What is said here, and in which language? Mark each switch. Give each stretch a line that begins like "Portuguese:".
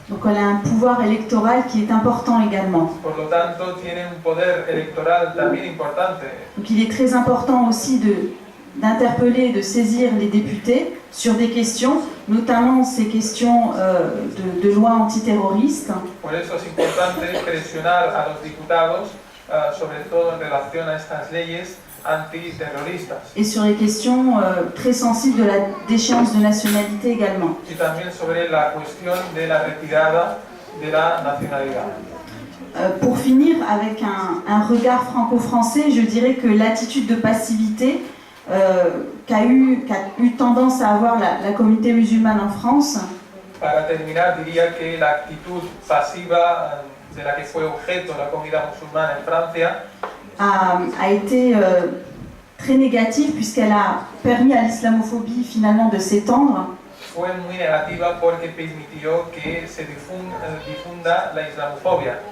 French: Donc elle a un pouvoir électoral qui est important également.
Spanish: Por lo tanto, tiene un poder electoral también importante.
French: Donc il est très important aussi d'interpeller et de saisir les députés sur des questions, notamment ces questions de loi antiterroriste.
Spanish: Por eso es importante presionar a los diputados, sobre todo en relación a estas leyes antiterroristas.
French: Et sur les questions très sensibles de la déchéance de nationalité également.
Spanish: Y también sobre la cuestión de la retirada de la nacionalidad.
French: Pour finir avec un regard franco-français, je dirais que l'attitude de passivité qu'a eu tendance à avoir la communauté musulmane en France.
Spanish: Para terminar, diría que la actitud pasiva de la que fue objeto la comunidad musulmana en Francia
French: a été très négative puisqu'elle a permis à l'islamophobie finalement de s'étendre.
Spanish: Fue muy negativa porque permitió que se difunda la islamofobia.